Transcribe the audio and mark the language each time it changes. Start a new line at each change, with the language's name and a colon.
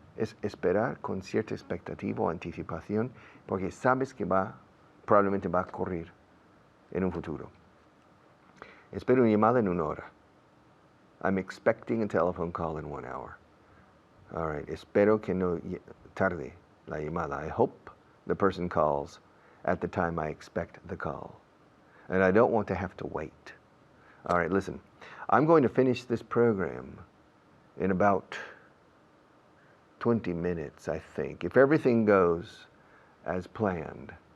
Spanish: Es esperar con cierta expectativa o anticipación porque sabes que probablemente va a ocurrir en un futuro. Espero una llamada en 1 hora.
English: I'm expecting a telephone call in 1 hour. All right.
Spanish: Espero que no tarde la llamada.
English: I hope the person calls at the time I expect the call. And I don't want to have to wait. All right, listen. I'm going to finish this program in about 20 minutes, I think. If everything goes as planned.